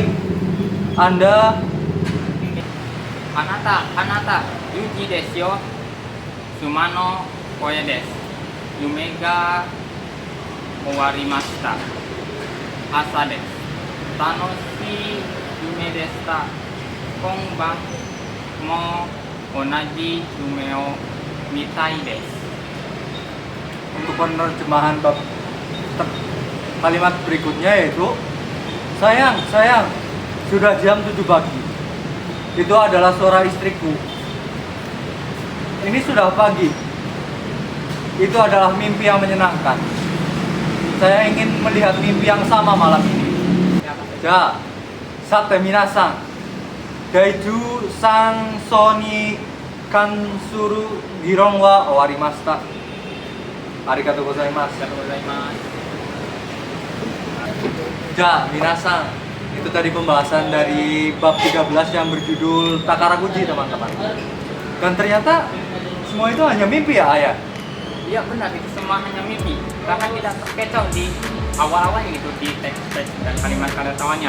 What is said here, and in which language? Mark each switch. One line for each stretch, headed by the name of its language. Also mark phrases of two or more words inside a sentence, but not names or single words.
Indonesian: Anda
Japanese: あなた、ユキですよ。妻の声です。夢が終わりました。朝です。楽しい夢でした。今晩も同じ夢を見たいです。
Indonesian: untuk penerjemahan bab kalimat berikutnya yaitu, sayang, sayang, sudah jam 7 pagi. Itu adalah suara istriku. Ini sudah pagi. Itu adalah mimpi yang menyenangkan. Saya ingin melihat mimpi yang sama malam ini.
Japanese: じゃ、さて皆さん. 第十三章に関する議論は終わりました. ありがとうございます. じゃ、皆さん.
Indonesian: Itu tadi pembahasan dari bab 13 yang berjudul Takarakuji, teman-teman. Dan ternyata semua itu hanya mimpi ya, Ayah? Iya benar, itu semua hanya mimpi. Karena kita terkecoh di awal-awalnya gitu, di teks dan kalimat tawanya.